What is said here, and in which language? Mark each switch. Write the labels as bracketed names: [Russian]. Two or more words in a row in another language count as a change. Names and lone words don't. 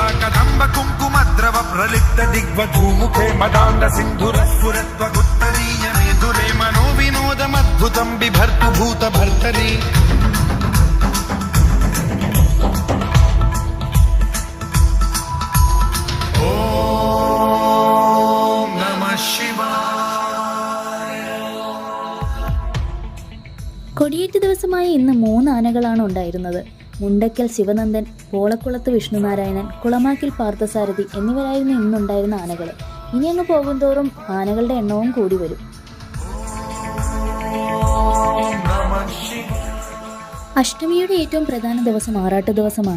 [Sanskrit] कदम्ब कुङ्कुमद्रव प्रलिप्त दिग्वधूमुखे मदान्ध सिन्धुर स्फुरत्वगुत्तरीय मेधुरे मनो विनोदमद्भुतं बिभर्तु भूत भर्तरि ओम नमः शिवाय. [Malayalam] കൊടിയേറ്റ് ദിവസമായ ഇന്ന് 3 ആനകളാണ് ഉണ്ടായിരുന്നത്. മുണ്ടക്കൽ ശിവനന്ദൻ, പോളക്കുളത്ത് വിഷ്ണുനാരായണൻ, കുളമാക്കിൽ പാർത്ഥസാരഥി എന്നിവരായിരുന്നു ഇന്നുണ്ടായിരുന്ന ആനകൾ. ഇനി അങ്ങ് പോകുന്തോറും ആനകളുടെ എണ്ണവും കൂടി വരും. അഷ്ടമിയുടെ ഏറ്റവും പ്രധാന ദിവസം ആറാട്ട് ദിവസമാണ്.